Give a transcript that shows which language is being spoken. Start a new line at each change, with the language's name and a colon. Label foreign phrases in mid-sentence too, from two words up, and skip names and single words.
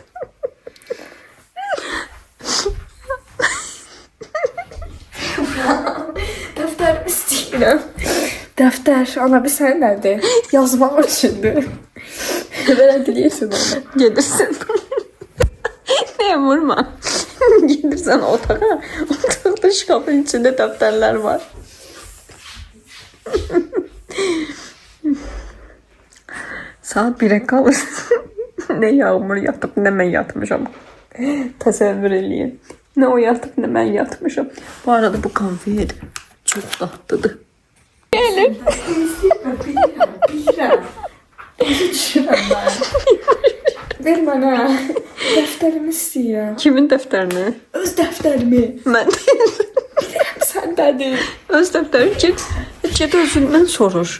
Azerbaijani: Dəftər istəyirəm. Dəftər, ana bir səndədir. Yazmaq üçündür. Belə diləyirsən onu. Gedirsən. Ne vurma. Gedirsən otağa. Otaqda şkafın içində dəftərlər var.
Turkish: Saat 1'e kalır. Ne Yağmur yatıp ne ben yatmışam.
Azerbaijani: Təsəvvür eləyin.
Turkish: Ne o yatıp ne ben yatmışam. Bu arada bu konfet çok tatlıdır.
Azerbaijani: Bilirəm, bilirəm. Düşürəm mən. Ver mənə. Dəftərimi istəyirəm. Kimin dəftərini? Öz dəftərimi. Mən. Səndədir. Öz dəftərini get özündən soruş.